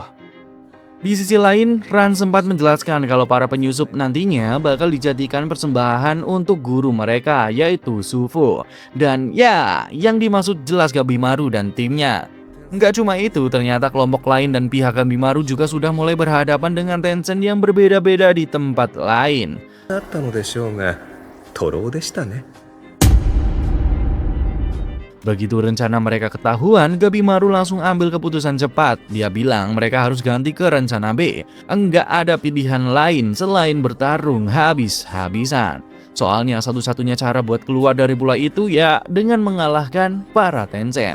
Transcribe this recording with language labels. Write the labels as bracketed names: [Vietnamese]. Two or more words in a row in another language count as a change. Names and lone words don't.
[Indonesian] Di sisi lain, Ran sempat menjelaskan kalau para penyusup nantinya bakal dijadikan persembahan untuk guru mereka, yaitu Sufu. Dan ya, yang dimaksud jelas Gabimaru dan timnya. Nggak cuma itu, ternyata kelompok lain dan pihak Gabimaru juga sudah mulai berhadapan dengan Tencent yang berbeda-beda di tempat lain. [Japanese] だったのでしょうが、徒労でしたね。 [Indonesian] Begitu rencana mereka ketahuan, Gabimaru langsung ambil keputusan cepat. Dia bilang mereka harus ganti ke rencana B. Enggak ada pilihan lain selain bertarung habis-habisan. Soalnya satu-satunya cara buat keluar dari bola itu ya dengan mengalahkan para Tencent.